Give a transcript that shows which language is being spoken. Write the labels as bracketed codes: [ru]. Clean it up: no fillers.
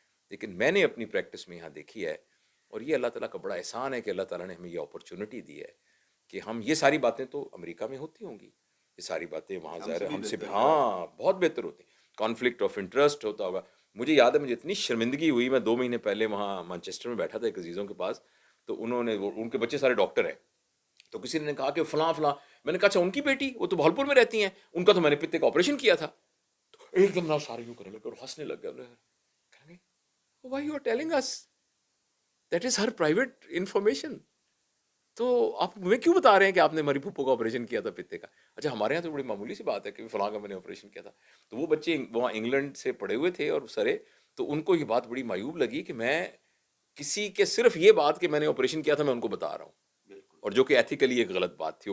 [ur] لیکن میں نے اپنی پریکٹس میں یہاں دیکھی ہے، اور یہ اللہ تعالیٰ کا بڑا احسان ہے کہ اللہ تعالیٰ نے ہمیں یہ اپرچونٹی دی ہے کہ ہم یہ ساری باتیں تو امریکہ میں ہوتی ہوں گی، یہ ساری باتیں وہاں ظاہر ہے ہم سے بہت بہتر ہوتی ہیں۔ کانفلکٹ آف انٹرسٹ ہوتا ہوگا، مجھے یاد ہے مجھے اتنی شرمندگی ہوئی، میں 2 مہینے پہلے وہاں مانچسٹر میں بیٹھا تھا ایک عزیزوں کے پاس، تو انہوں نے ان کے بچے سارے ڈاکٹر ہیں، تو کسی نے کہا کہ فلاں، میں نے کہا اچھا ان کی بیٹی وہ تو بھولپور میں رہتی ہیں، ان کا تو میں نے پتے کا آپریشن کیا تھا، ایک دم نہ سارے یوں کرنے لگے اور ہنسنے لگ گئے. [en] Why you are telling us? That is her private information. [ur] تو آپ ہمیں کیوں بتا رہے ہیں کہ آپ نے ہماری پھپھو کا آپریشن کیا تھا پتے کا؟ اچھا ہمارے یہاں تو بڑی معمولی سی بات ہے کہ فلاں کا میں نے آپریشن کیا تھا. تو وہ بچے وہاں انگلینڈ سے پڑھے ہوئے تھے اور سرے، تو ان کو یہ بات بڑی معیوب لگی کہ میں کسی کے صرف یہ بات کہ میں نے آپریشن کیا تھا میں ان کو بتا رہا ہوں، اور جو کہ ایتھیکلی ایک غلط بات تھی.